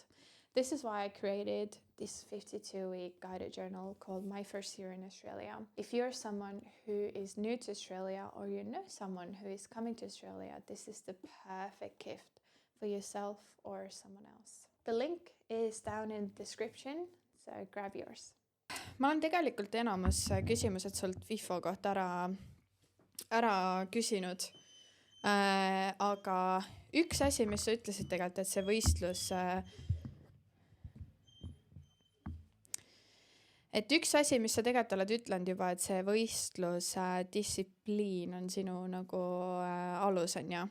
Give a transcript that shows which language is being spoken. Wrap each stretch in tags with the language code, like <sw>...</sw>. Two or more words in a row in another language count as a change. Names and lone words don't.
<en>This is why I created this 52-week guided journal called My First Year in Australia. If you're someone who is new to Australia or you know someone who is coming to Australia, this is the perfect gift for yourself or someone else. The link is down in the description, so grab yours.</en> <et>Ma olen tegelikult enamus küsimused sult FIFO kohta ära küsinud, aga üks asi, mis sa ütlesid tegelikult, et see võistlus, et üks asi, mis sa tegelikult oled ütlenud juba, et see võistlus distsipliin on sinu nagu alus, on ja.</et>